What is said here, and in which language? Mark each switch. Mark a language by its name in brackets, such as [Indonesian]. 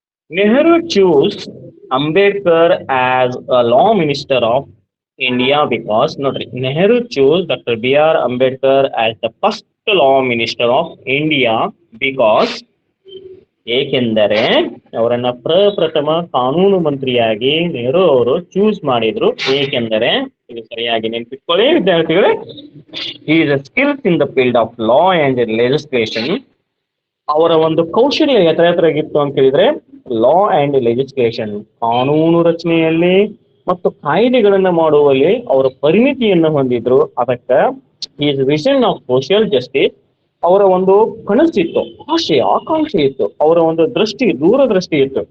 [English] Nehru chose Ambedkar as a law minister of India because, ನೋಡ್ರಿ, Nehru chose Dr. B.R. Ambedkar as the first law minister of India because, [Kannada] ಏಕೆಂದರೆ ಅವರನ್ನ ಪ್ರಪ್ರಥಮ ಕಾನೂನು ಮಂತ್ರಿಯಾಗಿ ನೆಹರು ಅವರು choose ಮಾಡಿದ್ರು. ಏಕೆಂದರೆ, ಇದು ಸರಿಯಾಗಿ ನೆನಪಿಟ್ಕೊಳ್ಳಿ ವಿದ್ಯಾರ್ಥಿಗಳೇ, [English] he is a skilled in the field of law and legislation. [Kannada] ಅವರ ಒಂದು ಕೌಶಲ್ಯ ಎತ್ತರಗಿತ್ತು ಅಂತ ಹೇಳಿದ್ರೆ ಲಾ ಅಂಡ್ ಲೆಜಿಸ್ಲೇಷನ್, ಕಾನೂನು ರಚನೆಯಲ್ಲಿ ಮತ್ತು ಕಾಯ್ದೆಗಳನ್ನ ಮಾಡುವಲ್ಲಿ ಅವರ ಪರಿಣಿತಿಯನ್ನು ಹೊಂದಿದ್ರು. ಅದಕ್ಕೆ [English] is vision of social justice, [Kannada] ಅವರ ಒಂದು ಕನಸಿತ್ತು, ಆಶಯ ಆಕಾಂಕ್ಷೆ ಇತ್ತು, ಅವರ ಒಂದು ದೃಷ್ಟಿ, ದೂರದೃಷ್ಟಿ ಇತ್ತು.